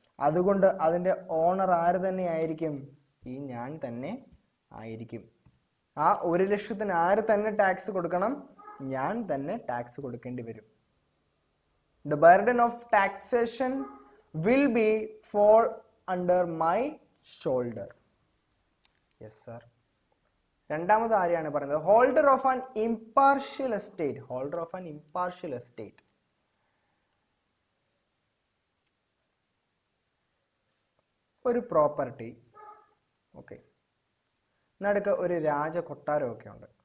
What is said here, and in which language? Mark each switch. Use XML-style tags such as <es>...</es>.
<ml>അതുകൊണ്ട് അതിൻ്റെ ഓണർ ആര് തന്നെ ആയിരിക്കും? ഈ ഞാൻ തന്നെ ആയിരിക്കും. ആ 1 ലക്ഷത്തിന് ആര് തന്നെ ടാക്സ് കൊടുക്കണം? ഞാൻ തന്നെ ടാക്സ് കൊടുക്കേണ്ടി വരും.</ml> <en>The burden of taxation will be fall under my shoulder. Yes sir.</en> <ml>രണ്ടാമത് ആരെയാണ് പറയുന്നത്?</ml> <en>Holder of an impartial estate. Holder of an impartial estate.</en> <ml>ഒരു പ്രോപ്പർട്ടി, ഓക്കെ, നടുക്ക് ഒരു രാജകൊട്ടാരവും ഒക്കെ ഉണ്ട്.</ml>